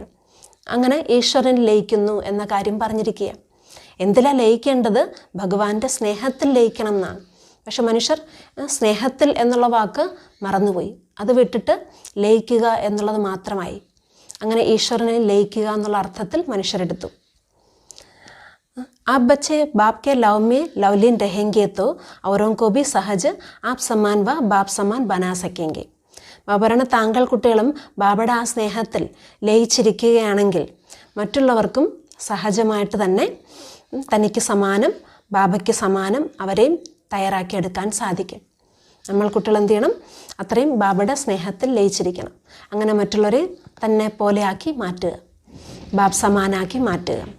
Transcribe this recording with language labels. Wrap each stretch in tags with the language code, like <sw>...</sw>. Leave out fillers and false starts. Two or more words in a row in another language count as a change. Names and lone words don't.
<ml>അങ്ങനെ ഈശ്വരൻ ലയിക്കുന്നു എന്ന കാര്യം പറഞ്ഞിരിക്കുക. എന്തിലാണ് ലയിക്കേണ്ടത്? ഭഗവാന്റെ സ്നേഹത്തിൽ ലയിക്കണം എന്നാണ്. പക്ഷെ മനുഷ്യർ സ്നേഹത്തിൽ എന്നുള്ള വാക്ക് മറന്നുപോയി, അത് വിട്ടിട്ട് ലയിക്കുക എന്നുള്ളത് മാത്രമായി. അങ്ങനെ ഈശ്വരനെ ലയിക്കുക എന്നുള്ള അർത്ഥത്തിൽ മനുഷ്യരെടുത്തു.</ml> <hi>आप बच्चे बाप के लव में लवलीन रहेंगे तो औरों को भी सहज आप समान व बाप समान बना सकेंगे.</hi> <ml>ബാബാണ് താങ്കൾ കുട്ടികളും ബാബയുടെ ആ സ്നേഹത്തിൽ ലയിച്ചിരിക്കുകയാണെങ്കിൽ മറ്റുള്ളവർക്കും സഹജമായിട്ട് തന്നെ തനിക്ക് സമാനം, ബാബയ്ക്ക് സമാനം അവരെയും തയ്യാറാക്കിയെടുക്കാൻ സാധിക്കും. നമ്മൾ കുട്ടികൾ എന്ത് ചെയ്യണം? അത്രയും ബാബയുടെ സ്നേഹത്തിൽ ലയിച്ചിരിക്കണം. അങ്ങനെ മറ്റുള്ളവരെ തന്നെ പോലെയാക്കി മാറ്റുക, ബാബ് സമാനാക്കി മാറ്റുക.</ml>